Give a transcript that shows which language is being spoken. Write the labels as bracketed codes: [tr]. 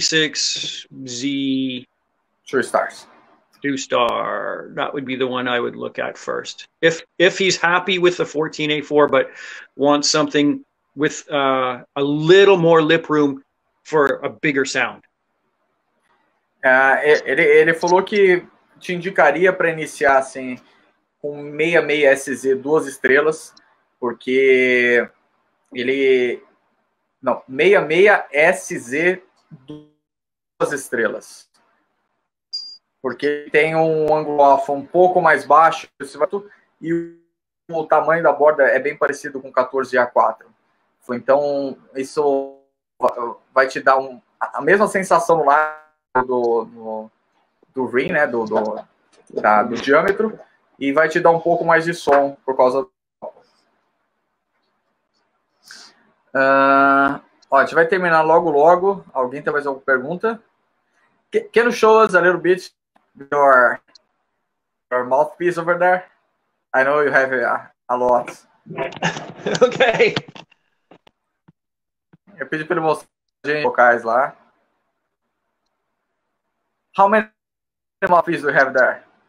[en] 66Z 2-star, that would be the one I would look at first. If he's happy with the 14A4 but wants something with a little more lip room for a bigger sound. [pt] Ele falou que te indicaria para iniciar assim com 66SZ 2 estrelas, porque ele... Não, 66SZ 2 estrelas. Porque tem um ângulo alfa um pouco mais baixo e o tamanho da borda é bem parecido com 14A4. Então, isso vai te dar a mesma sensação no lado do ring, né, do diâmetro, e vai te dar um pouco mais de som por causa do... a gente vai terminar logo. Alguém tem mais alguma pergunta? [en] Can you show us a little bit your mouthpiece over there? I know you have a lot. Okay. [pt] Eu pedi para ele mostrar os vocais lá. [en] How many mouthpieces do you have there?